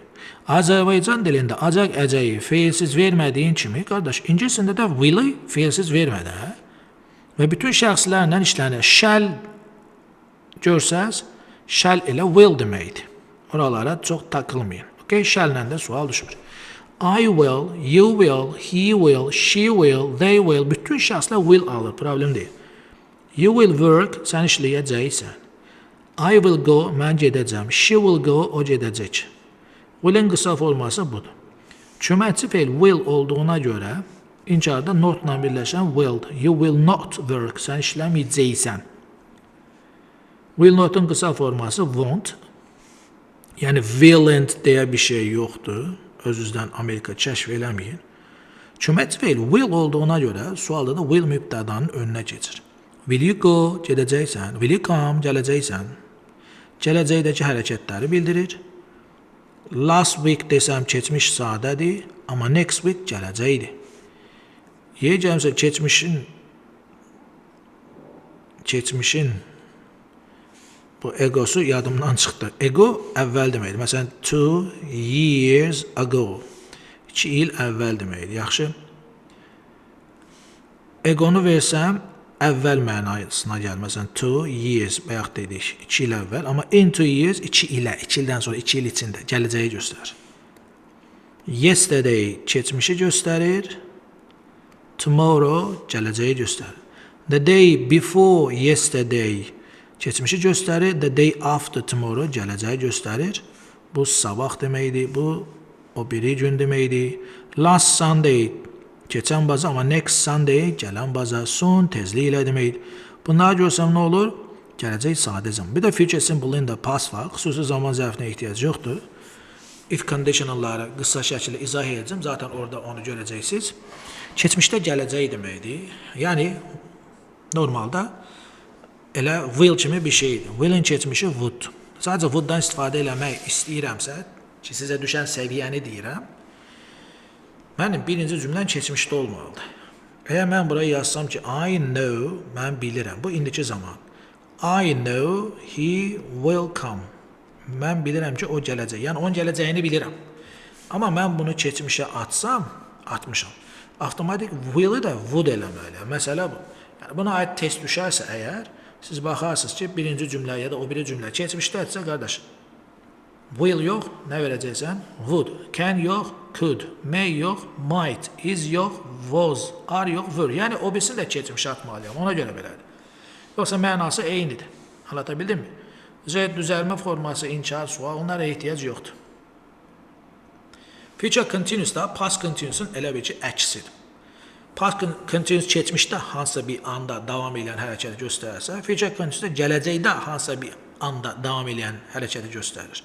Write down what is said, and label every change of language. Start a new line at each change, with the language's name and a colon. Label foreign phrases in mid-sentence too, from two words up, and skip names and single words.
Azerbaijani: Azərbaycan dilində acaq əcəyi feilsiz vermədiyin kimi, qardaş, ingilisində də will'i feilsiz vermədi. Və bütün şəxslərlə işlənir. Shall görsəz, shall ilə will deməkdir. Oralara çox takılmayın. Okay? Shall-lə də sual düşmür.
English: I will, you will, he will, she will, they will.
Azerbaijani: Bütün şəxslər will alır, problem deyil.
English: You will work,
Azerbaijani: sən işləyəcəksən.
English: I will go,
Azerbaijani: mən gedəcəm.
English: She will go,
Azerbaijani: o gedəcək. Will'in qısa forması budur. Köməkçi feil will olduğuna görə inkarda notla birləşən will.
English: You will not work,
Azerbaijani: sən işləməyəcəksən. Will notun qısa forması won't. Yəni willn't deyə bir şey yoxdur. Özünüzdən Amerika kəşf eləməyin. Köməkçi feil will olduğuna görə sualda da will mübtədanın önünə keçir.
English: Will you go, gedəcəksən. Will you come,
Azerbaijani: gələcəksən. Gələcəkdəki hərəkətləri bildirir.
English: Last week
Azerbaijani: desəm keçmiş sadədir, amma
English: next week
Azerbaijani: gələcəkdir. Yiyəcəmsə keçmişin bu egosu yadımdan çıxdı. Ego əvvəl deməkdir. Məsələn,
English: 2 years ago.
Azerbaijani: 2 il əvvəl deməkdir. Yaxşı. Egonu versəm, əvvəl mənasına gəlir. Məsələn,
English: 2 years,
Azerbaijani: bayaq dedik, 2 il əvvəl. Amma
English: in 2 years,
Azerbaijani: 2 ilə, 2 ildən sonra, 2 il içində gələcəyi göstərir. Yesterday keçmişi göstərir. Tomorrow gələcəyi göstərir.
English: The day before yesterday
Azerbaijani: keçmişi göstərir.
English: The day after tomorrow
Azerbaijani: gələcəyi göstərir. Bu sabah deməkdir. Bu o biri gün deməkdir.
English: Last Sunday
Azerbaijani: keçən bazar, amma
English: next Sunday
Azerbaijani: gələn bazar. Soon tezliklə deməkdir. Bunları görsəm nə olur? Gələcək sadə zaman. Bir də
English: future simple in the past
Azerbaijani: var. Xüsusi zaman zərfinə ehtiyac yoxdur.
English: If conditionalları
Azerbaijani: qısa şəkildə izah edəcəm. Zaten orada onu görəcəksiniz. Keçmişdə gələcək deməkdir. Yəni normalda elə will kimi bir şeydir. Will'in keçmişi would. Sadəcə would-dan istifadə eləmək istəyirəmsə, ki sizə düşən səviyyəni deyirəm. Mənim birinci cümləm keçmişdə olmalıdır. Əgər mən buraya yazsam ki,
English: I know,
Azerbaijani: mən bilirəm. Bu indiki zaman.
English: I know he will come.
Azerbaijani: Mən bilirəm ki, o gələcək. Yəni, onun gələcəyini bilirəm. Amma mən bunu keçmişə atsam, atmışam. Avtomatik will-i də would eləməliyəm. Məsələ bu. Yəni, buna aid test düşərsə əgər, siz baxarsınız ki, birinci cümlə ya da o biri cümlə keçmişdədirsə, qardaş, will yox, nə verəcəksən?
English: Would. Can yox, could. May yox, might. Is yox, was. Are yox, were.
Azerbaijani: Yəni, o birisini də keçmişə atmalıyam. Ona görə belədir. Yoxsa mənası eynidir.
Turkish: Anlatabildim mi?
Azerbaijani: Düzəlmə forması, inkar, sual, onlara ehtiyac yoxdur.
English: Future continuous
Azerbaijani: da
English: past continuous'un
Azerbaijani: elə bir ki, əksidir.
English: Past continuous
Azerbaijani: keçmişdə hansısa bir anda davam edən hərəkəti göstərərsə,
English: future continuous
Azerbaijani: da gələcəkdə hansısa bir anda davam edən hərəkəti göstərir.